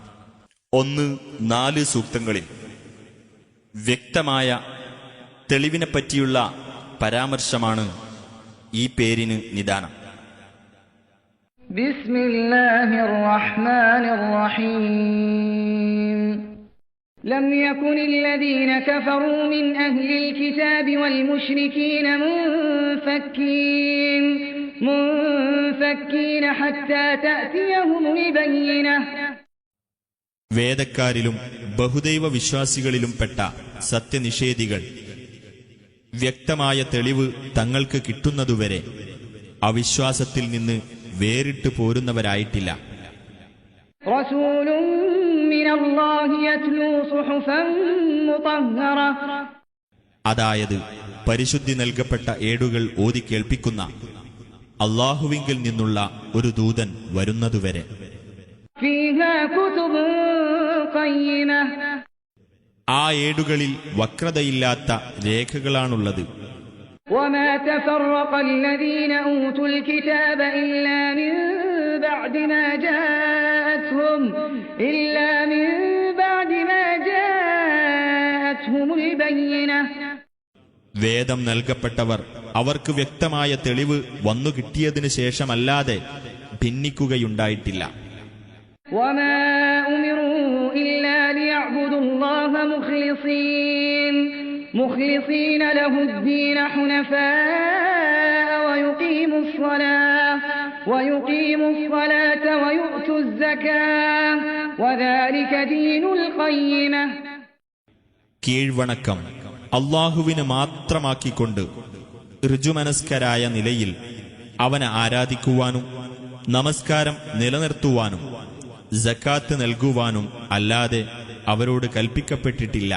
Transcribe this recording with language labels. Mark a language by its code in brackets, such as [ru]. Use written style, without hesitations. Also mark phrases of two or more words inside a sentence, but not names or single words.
[ml] 1-4 സൂക്തങ്ങളിൽ വ്യക്തമായ തെളിവിനെപ്പറ്റിയുള്ള പരാമർശമാണ് ഈ പേരിന് നിദാനം. [ar] بسم الله الرحمن الرحيم. لم يكن الذين كفروا من أهل الكتاب والمشركين منفكين حتى تأتيهم البينة. [ml] വേദക്കാരിലും ബഹുദൈവ വിശ്വാസികളിലും പെട്ട സത്യനിഷേധികൾ വ്യക്തമായ തെളിവ് തങ്ങൾക്ക് കിട്ടുന്നതുവരെ അവിശ്വാസത്തിൽ നിന്ന് വേറിട്ട് പോരുന്നവരായിട്ടില്ല. അതായത് പരിശുദ്ധി നൽകപ്പെട്ട ഏടുകൾ ഓതി കേൾപ്പിക്കുന്ന അല്ലാഹുവിങ്കിൽ നിന്നുള്ള ഒരു ദൂതൻ വരുന്നതുവരെ. ആ ഏടുകളിൽ വക്രതയില്ലാത്ത രേഖകളാണുള്ളത്. [ar] وما تفرق الذين أوتوا الكتاب إلا من بعد ما جاءتهم البينة. [ml] വേദം നൽകപ്പെട്ടവർ അവർക്ക് വ്യക്തമായ തെളിവ് വന്നു കിട്ടിയതിനു ശേഷമല്ലാതെ ഭിന്നിക്കുകയുണ്ടായിട്ടില്ല. [ar] وما أمروا إلا ليعبدوا الله مخلصين له الدين حنفاء ويقيموا الصلاة ويؤتوا الزكاة وذلك دين القيمة. [ml] കീഴ്വണക്കം അല്ലാഹുവിന് മാത്രമാക്കിക്കൊണ്ട് ഋജുമനസ്കരായ നിലയിൽ അവനെ ആരാധിക്കുവാനും നമസ്കാരം നിലനിർത്തുവാനും സക്കാത്ത് നൽകുവാനും അല്ലാതെ അവരോട് കൽപ്പിക്കപ്പെട്ടിട്ടില്ല.